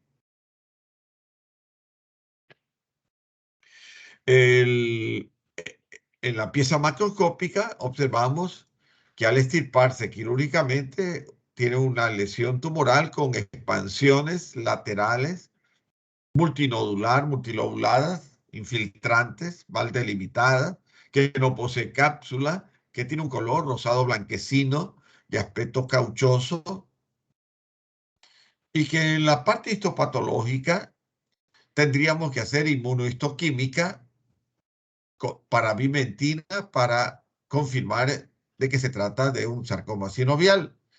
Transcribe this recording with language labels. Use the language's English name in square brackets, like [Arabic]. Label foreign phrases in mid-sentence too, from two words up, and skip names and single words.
[Spanish] En la pieza macroscópica observamos que al extirparse quirúrgicamente tiene una lesión tumoral con expansiones laterales, multinodular, multilobuladas, infiltrantes, mal delimitadas, que no posee cápsula, que tiene un color rosado blanquecino de aspecto cauchoso, y que en la parte histopatológica tendríamos que hacer inmunohistoquímica para bimentina para confirmar de que se trata de un sarcoma sinovial.